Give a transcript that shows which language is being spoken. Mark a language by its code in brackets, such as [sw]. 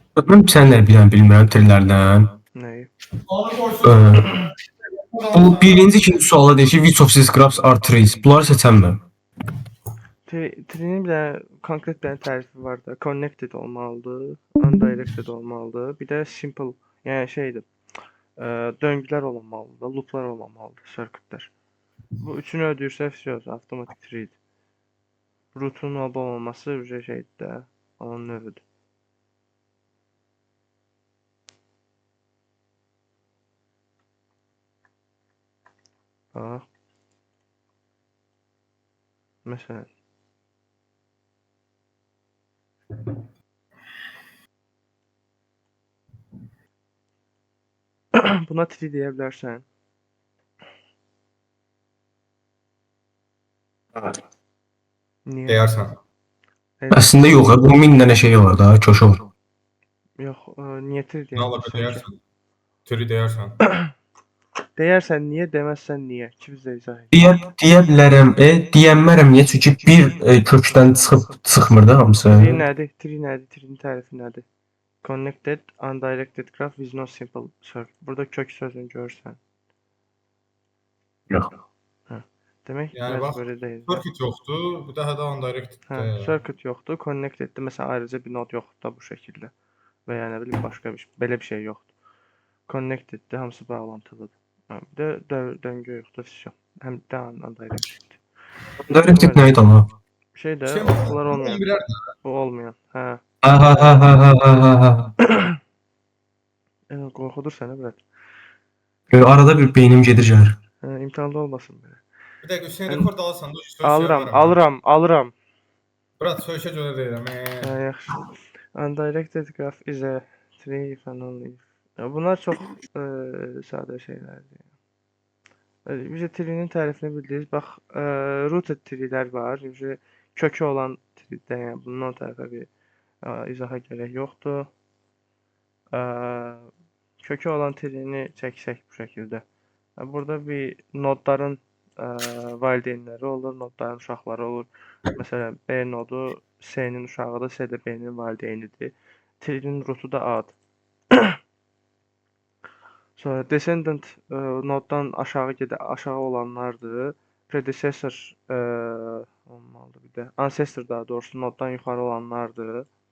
[az] Mən sənlər bilmirəm tellərdən. Nəyi? Bu birinci, ikinci suala deyir ki, [en] which of these graphs are trees? [az] Bunları seçəmməm. Tree'nin bir dənə konkret bir dənə tərifi var da. Connected olmalıdır, undirected olmalıdır. Bir də simple, yəni şeydir. Döngülər olmalıdır, looplar olmamalıdır, circuitlər. Bu üçünü ödəyirsə, avtomatik tree'dir. Root'un olmaması bir şeydir də, onun növüdür. Bax. Məsələn. Buna tree deyə bilərsən. Niyə? Deyərsən. Əslində yox, bu 1000 dənə şey var da, köşə var. Yox, niyə tree Nə ola deyirsən ki? deyərsən? Türü deyərsən. Deyərsən niyə, deməzsən niyə? Ki bizə izah et. Deyə bilərəm, deyənmərəm niyə? Çünki bir kökdən çıxmır da hamısı. Tree nədir? Tree nədir? Tree'nin tərifi nədir? [en] Connected, undirected graph with no simple circuit. [az] Burada kök sözünü görürsən. Yox. Demək, Yəni bax, belə deyil. circuit yoxdur, bu daha da undirected. Circuit yoxdur, connected-dir. Məsələn, ayrıca bir nod yoxdur da bu şəkildə. Və ya nə bilim, başqa bir şey, belə bir şey yoxdur. Connected-dir, hamısı bağlantılıdır. Bir də döngü yoxdur, fisyon. Həm də undirected. Undirected nə idi amma? Şey də, Şey, bunlar olmayan. 11-lər Bu olmayan. Hə. Ha. Qorxudur sənə biraz. Arada bir beynim gedir gəlir. İmtahanda olmasın belə. Bir dəqiqə Hüseyn rekord alırsan da Alıram. Brat söyüşə görə deyirəm. Yaxşı. [en] Undirected graph is a tree if and only if. [az] Bunlar çox sadə şeylərdir. Bizə tree'nin tərifini bildiniz. Bax, rooted tree'lər var. Kökü olan tree'də, yəni bundan tərəfə bir izaha gerək yoxdur. Kökü olan tree'ni çəksək bu şəkildə. Burada bir nodların valideynləri olur, nodların uşaqları olur. Məsələn, B nodu C-nin uşağıdır, C də B-nin valideynidir. Tree'nin rootu da A-dır. Sonra descendant noddan aşağı olanlardır. Predecessor olmalıdır bir də. Ancestor daha doğrusu noddan yuxarı olanlardır.